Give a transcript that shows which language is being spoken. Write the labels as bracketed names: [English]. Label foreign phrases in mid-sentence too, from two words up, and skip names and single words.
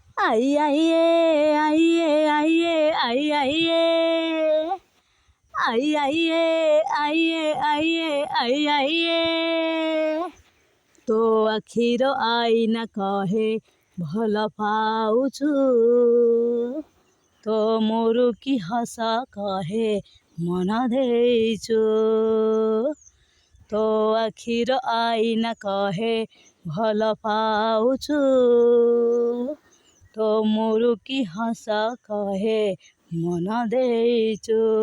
[Hindi] आइये आइये आइये आइये आइये आइये आइये आइये [Odia] ତୋ ଆଖିର ଆଇନା କହେ ଭଲ ପାଉଛୁ তো ମୋରୁ କି ହସ କହେ ମନ ଦେଇଛୁ ତୋ ଆଖିର ଆଇନା କହେ ଭଲ ପାଉଛୁ ତୋ ମୋରୁ କି ହସ କହେ ମନ ଦେଇଛୁ